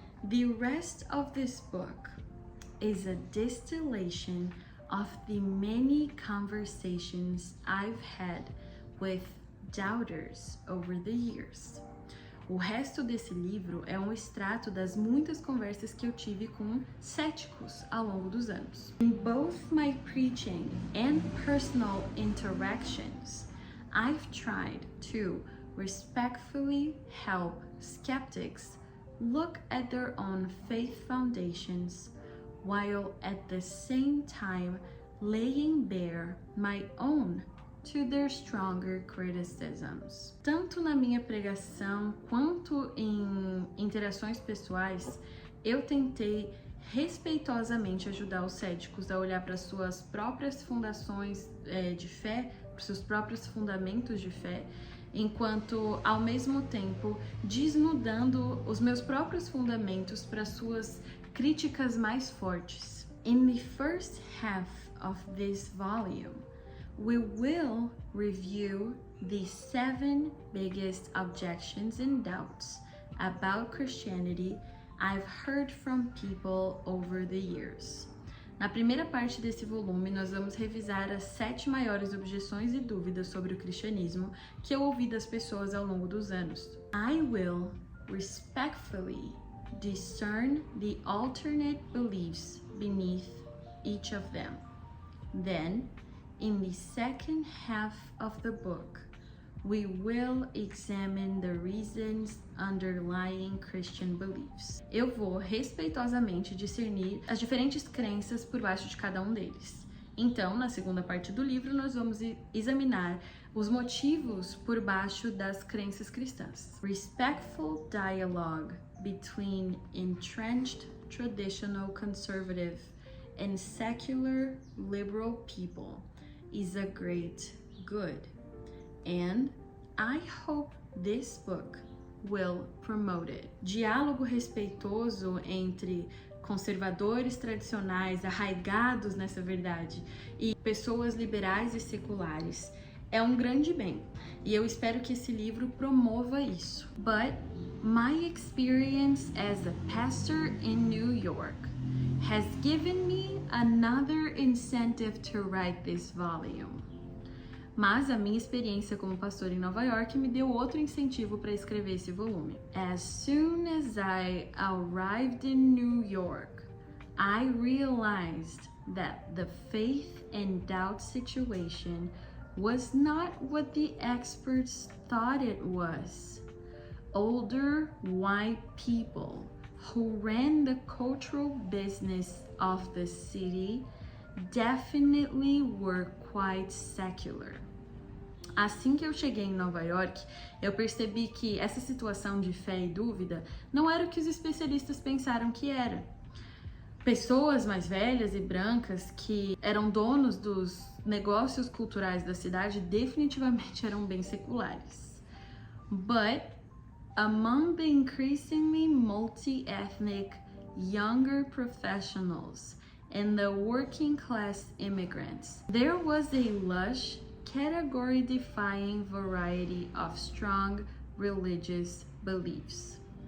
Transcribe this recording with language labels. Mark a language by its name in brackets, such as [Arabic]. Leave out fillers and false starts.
[English] The rest of this book is a distillation of the many conversations I've had with doubters over the years. [Portuguese] O resto desse livro é um extrato das muitas conversas que eu tive com céticos ao longo dos anos. [English] In both my preaching and personal interactions, I've tried to respectfully help skeptics look at their own faith foundations, while at the same time laying bare my own to their stronger criticisms. [Portuguese] Tanto na minha pregação quanto em interações pessoais, eu tentei respeitosamente ajudar os céticos a olhar para suas próprias fundações de fé, para seus próprios fundamentos de fé, enquanto ao mesmo tempo desnudando os meus próprios fundamentos para suas críticas mais fortes. [English] In the first half of this volume, we will review the 7 biggest objections and doubts about Christianity I've heard from people over the years. [Portuguese] Na primeira parte desse volume, nós vamos revisar as 7 maiores objeções e dúvidas sobre o cristianismo que eu ouvi das pessoas ao longo dos anos. [English] I will respectfully discern the alternate beliefs beneath each of them. Then, in the second half of the book, we will examine the reasons underlying Christian beliefs. [Portuguese] Eu vou respeitosamente discernir as diferentes crenças por baixo de cada um deles. Então, na segunda parte do livro, nós vamos examinar os motivos por baixo das crenças cristãs. [English] Respectful dialogue between entrenched traditional conservative and secular liberal people is a great good. And I hope this book will promote it. [Portuguese] Diálogo respeitoso entre conservadores tradicionais, arraigados nessa verdade, e pessoas liberais e seculares é um grande bem. E eu espero que esse livro promova isso. [English] But my experience as a pastor in New York has given me another incentive to write this volume. [Portuguese] Mas a minha experiência como pastor em Nova York me deu outro incentivo para escrever esse volume. [English] As soon as I arrived in New York, I realized that the faith and doubt situation was not what the experts thought it was. Older white people who ran the cultural business of the city definitely were quite secular. [Portuguese] Assim que eu cheguei em Nova York, eu percebi que essa situação de fé e dúvida não era o que os especialistas pensaram que era. Pessoas mais velhas e brancas que eram donos dos negócios culturais da cidade definitivamente eram bem seculares. [English] But among the increasingly multi-ethnic younger professionals and the working class immigrants, there was a lush, category-defying variety of strong religious beliefs.